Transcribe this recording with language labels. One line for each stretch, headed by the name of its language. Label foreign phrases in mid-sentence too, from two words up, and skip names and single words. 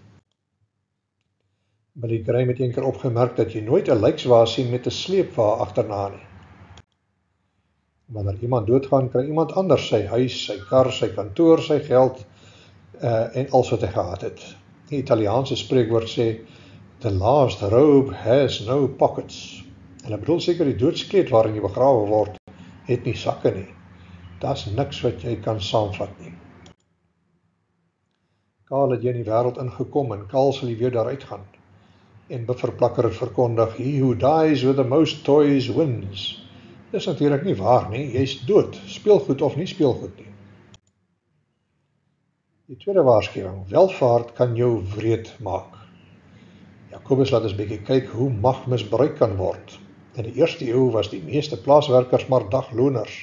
Afrikaans: Billy Graham het eendag opgemerk dat jy nooit 'n lijkswa sien met 'n sleepwa agterna nie. Wanneer iemand doodgaan, kry iemand anders sy huis, sy kar, sy kantoor, sy geld en alles wat hy gehad het. Die Italiaanse spreekwoord sê,
English: the last robe has no pockets.
Afrikaans: Hulle bedoel seker die doodskleed waarin jy begrawe word, het nie sakke nie. Daar's niks wat jy kan saamvat nie. Kaal het jy in die wêreld ingekom en kaal sal jy weer daaruit gaan. En Bufferplakker het verkondig,
English: he who dies with the most toys wins.
Afrikaans: Dis natuurlik nie waar nie, jy's dood, speelgoed of nie speelgoed nie. Die tweede waarskuwing, welvaart kan jou wreed maak. Jakobus laat ons bietjie kyk hoe mag misbruik kan word. In die eerste eeu was die meeste plaaswerkers maar dagloners.